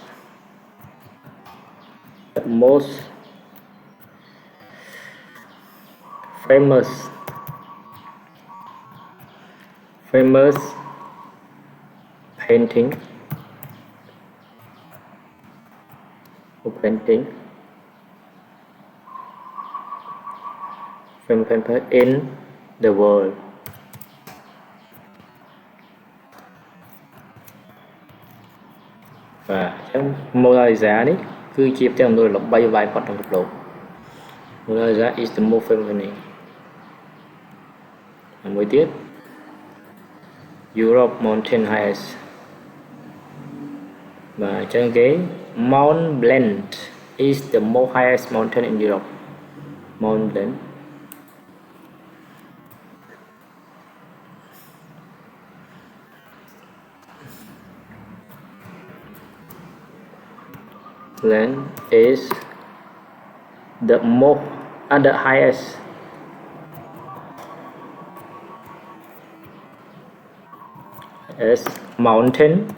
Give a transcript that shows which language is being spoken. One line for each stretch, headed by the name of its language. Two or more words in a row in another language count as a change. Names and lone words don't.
English: the most famous painting in the world
Khmer: បាទអញ្ចឹង
English: Mona Lisa នេះគឺជាផ្ទាំងអំណួលល្បីល្បាញបំផុតក្នុងពិភពលោក Mona Lisa is the most famous painting
Khmer: មួយទៀត
English: Europe mountain highest
Khmer: បាទអញ្ចឹងគេ
English: Mount Blanc is the most highest mountain in Europe Mount Blanc is the most the highest mountain